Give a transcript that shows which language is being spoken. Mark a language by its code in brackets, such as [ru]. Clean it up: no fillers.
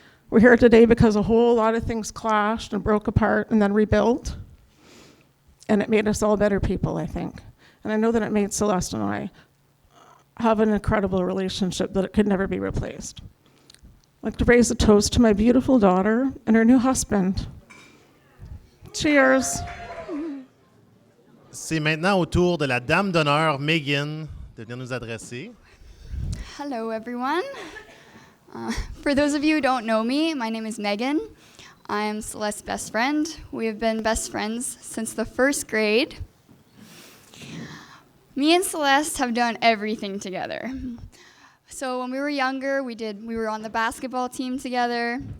[en] We're here today because a whole lot of things clashed and broke apart and then rebuilt. And it made us all better people, I think. And I know that it made Celeste and I have an incredible relationship that it could never be replaced. I'd like to raise a toast to my beautiful daughter and her new husband. Cheers. [fr] C'est maintenant au tour de la dame d'honneur, Megan, de venir nous adresser. [en] Hello, everyone. For those of you who don't know me, my name is Megan. I am Celeste's best friend. We have been best friends since the first grade. Me and Celeste have done everything together. So when we were younger, we were on the basketball team together.